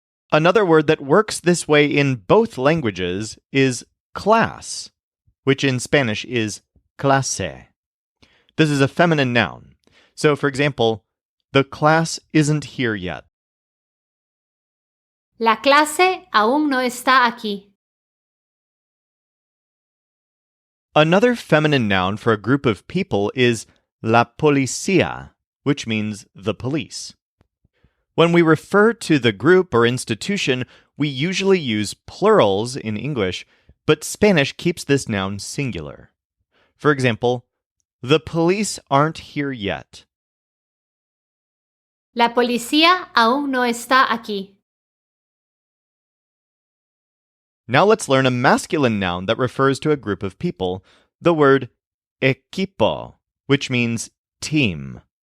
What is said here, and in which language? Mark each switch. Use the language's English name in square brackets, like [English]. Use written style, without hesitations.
[English] Another word that works this way in both languages is clase, which in Spanish is clase. This is a feminine noun. So, for example, the class isn't here yet. [Spanish] La clase aún no está aquí. [English] Another feminine noun for a group of people is la policía, which means the police. When we refer to the group or institution, we usually use plurals in English, but Spanish keeps this noun singular. For example, the police aren't here yet. [Spanish] La policía aún no está aquí. [English] Now let's learn a masculine noun that refers to a group of people, the word equipo, which means team.